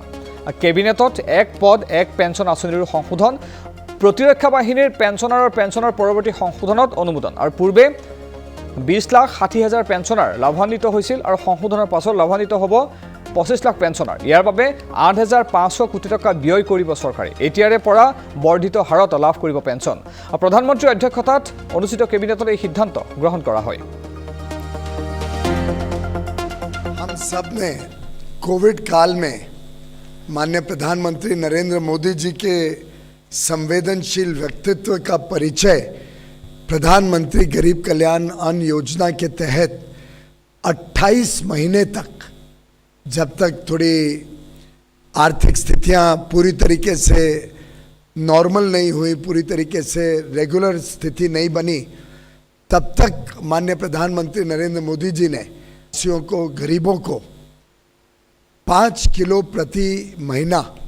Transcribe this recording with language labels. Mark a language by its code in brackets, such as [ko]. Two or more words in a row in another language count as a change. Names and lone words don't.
[as] কেবিনেটত এক পদ এক পেঞ্চন আঁচনিৰ সংশোধন, প্ৰতিৰক্ষা বাহিনীৰ পেঞ্চনৰ পৰৱৰ্তী সংশোধনত অনুমোদন আৰু পূৰ্বে 20,60,000 পেঞ্চনাৰ লাভান্বিত হৈছিল আৰু সংশোধনৰ পাছত লাভান্বিত হ'ব 25 লাখ পেঞ্চনাৰ। ইয়াৰ বাবে 8,500 কোটি টকা ব্যয় কৰিব চৰকাৰে। এতিয়াৰে পৰা বৰ্ধিত হাৰত লাভ কৰিব পেঞ্চন। প্ৰধানমন্ত্ৰীৰ অধ্যক্ষতাত অনুষ্ঠিত কেবিনেটত এই সিদ্ধান্ত গ্ৰহণ কৰা হয়। [hi] हम सब ने कोविड काल में माननीय प्रधानमंत्री नरेंद्र मोदी जी के संवेदनशील व्यक्तित्व का परिचय प्रधानमंत्री गरीब कल्याण अन्न योजना के तहत 28 महीने तक, जब तक थोड़ी आर्थिक स्थितियां पूरी तरीके से नॉर्मल नहीं हुई, पूरी तरीके से रेगुलर स्थिति नहीं बनी, तब तक माननीय प्रधानमंत्री नरेंद्र मोदी जी ने देशवासियों को, गरीबों को 5 किलो प्रति महीना